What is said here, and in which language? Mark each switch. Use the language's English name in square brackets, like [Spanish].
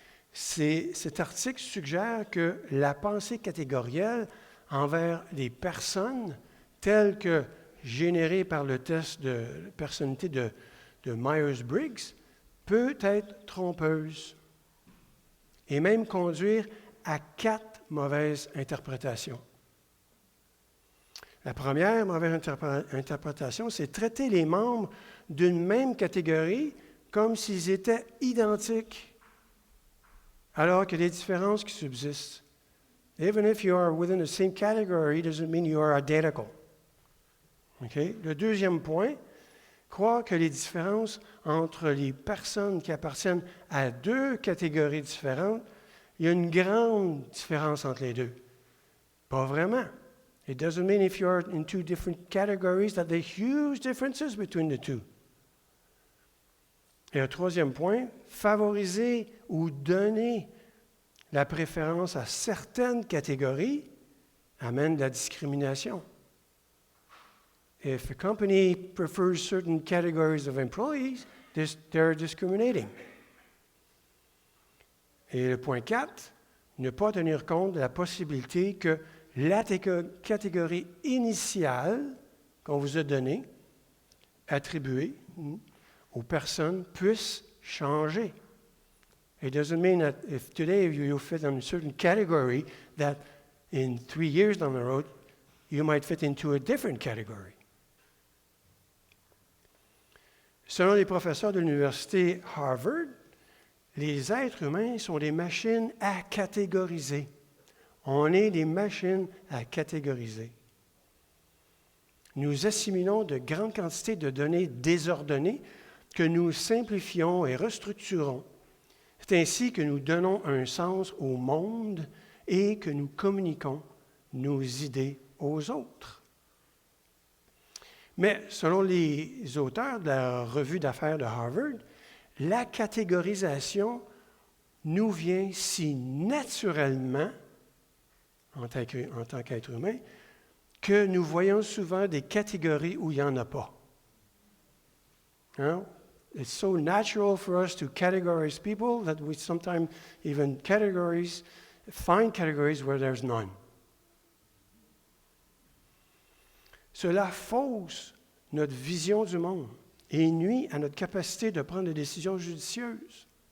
[French] Cet article suggère que la pensée catégorielle envers les personnes telles que générées par le test de personnalité de Myers-Briggs peut être trompeuse et même conduire à 4 mauvaises interprétations. La première mauvaise interprétation, c'est traiter les membres d'une même catégorie comme s'ils étaient identiques, alors qu'il y a des différences qui subsistent. [English] Even if you are within the same category, doesn't mean you are identical. Okay? [French] Le deuxième point, croire que les différences entre les personnes qui appartiennent à 2 catégories différentes, il y a une grande différence entre les deux. Pas vraiment. [English] It doesn't mean if you're in 2 different categories that there are huge differences between the two. [French] Et un troisième point, favoriser ou donner la préférence à certaines catégories amène de la discrimination. [English] If a company prefers certain categories of employees, they're discriminating. [French] Et le point 4, ne pas tenir compte de la possibilité que la catégorie initiale qu'on vous a donnée, attribuée aux personnes, puisse changer. [English] It doesn't mean that if today you fit in a certain category, that in 3 years down the road, you might fit into a different category. [French] Selon les professeurs de l'université Harvard, les êtres humains sont des machines à catégoriser. On est des machines à catégoriser. Nous assimilons de grandes quantités de données désordonnées que nous simplifions et restructurons. C'est ainsi que nous donnons un sens au monde et que nous communiquons nos idées aux autres. Mais selon les auteurs de la revue d'affaires de Harvard, la catégorisation nous vient si naturellement, en tant qu'être humain, que nous voyons souvent des catégories où il n'y en a pas. Hein? [English] It's so natural for us to categorize people that we sometimes even find categories where there's none. [French] Cela fausse notre vision du monde et nuit à notre capacité de prendre des décisions judicieuses.